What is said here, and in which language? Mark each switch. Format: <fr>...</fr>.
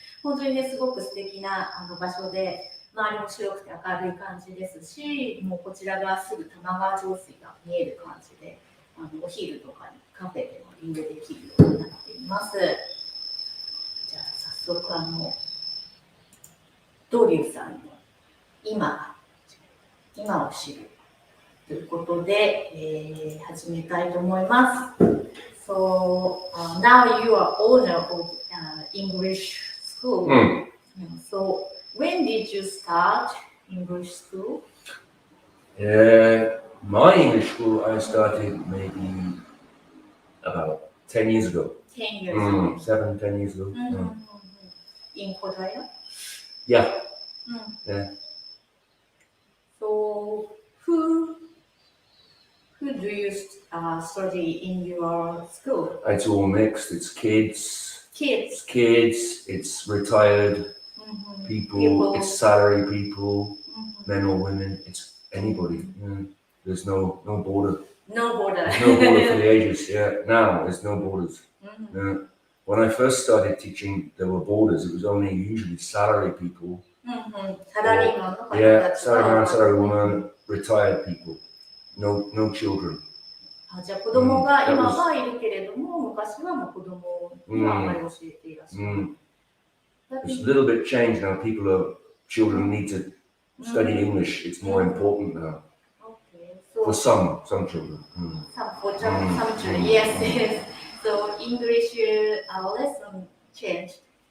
<ja>本当にね、すごく素敵な場所で、周りも白くて明るい感じですし、もうこちらがすぐ玉川上水が見える感じで、お昼とかにカフェでも利用できるようになっています。じゃあ早速ドリューさんの今を知るということで、始めたいと思います。</ja> <en>So now you are owner of English school. So when did you start English school? My English school I started maybe about 10 years ago. 10 years ago. 10 years ago. In Korea? Yeah. Yeah. So who do you study in your school? It's all mixed. It's kids. Kids. It's retired people. It's salary people, men or women. It's anybody. There's no border. No border. There's no border for the ages. Yeah. Now there's no borders. When I first started teaching, there were borders. It was only usually salary people. Yeah, salaryman, retired people. No children.</en> <ja>じゃあ子供が今はいるけれども、昔はもう子供にはあまり教えていらっしゃる。</ja> <en>It's a little bit changed now. Children need to study English. It's more important now. For some children. For some children, yes. So English lesson changed.</en>